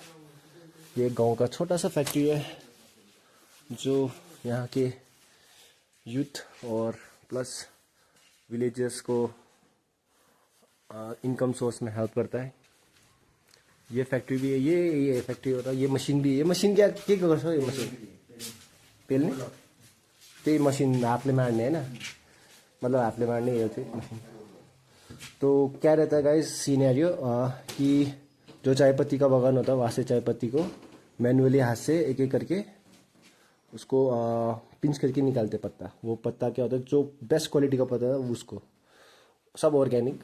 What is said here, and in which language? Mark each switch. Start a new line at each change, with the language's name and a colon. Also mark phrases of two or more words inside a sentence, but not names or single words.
Hindi: ये गांव का छोटा सा फैक्ट्री है जो यहाँ के यूथ और
English: plus villagers
Hindi: को
English: income source
Hindi: में हेल्प करता है। ये फैक्ट्री भी है, ये फैक्ट्री होता है। ये मशीन भी, ये मशीन क्या
Nepali: गर्छ यो मशीन पेल्ने, त्यही मशीन हातले मार्ने हैन, मतलब हातले मार्ने यो चाहिँ मशीन।
Hindi: तो क्या रहता है गाइस सिनेरियो कि जो चाय पत्ती का बागान होता है वहाँ से चाय पत्ती को मैनुअली हाथ से एक एक करके उसको पिंच करके निकालते पत्ता। वो पत्ता क्या होता है, जो
English: best quality
Hindi: का पत्ता है उसको, सब ऑर्गेनिक।